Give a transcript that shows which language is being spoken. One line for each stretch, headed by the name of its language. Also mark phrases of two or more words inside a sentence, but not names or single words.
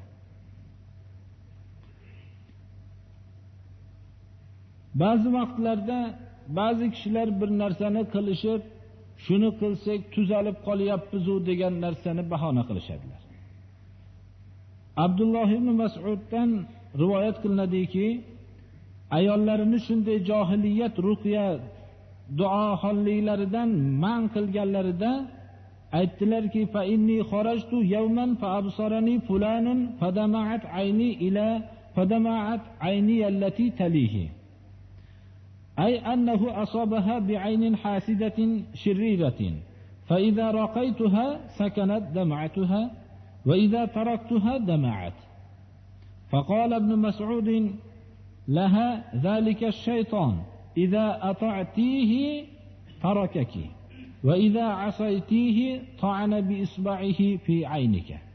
Uzbek: Ba'zi vaqtlarda ba'zi kishilar bir narsani qilishib, shuni qilsak tuzalib qolyapmiz-u degan narsani bahona qilishadilar. Abdulloh ibn Mas'uddan rivoyat qilinadiki, ayollarini shunday johiliyat ruqya duo holliklaridan man qilganlarida aytdilarki,
Arabic: فإني خرجت يوما فأبصرني فلان فدمعت عيني التي تليه. أي أنه أصابها بعين حاسدة شريرة، فإذا رقيتها سكنت دمعتها، وإذا تركتها دمعت. فقال ابن مسعود لها ذلك الشيطان، إذا أطعتيه تركك، وإذا عصيتيه طعن بإصبعه في عينك،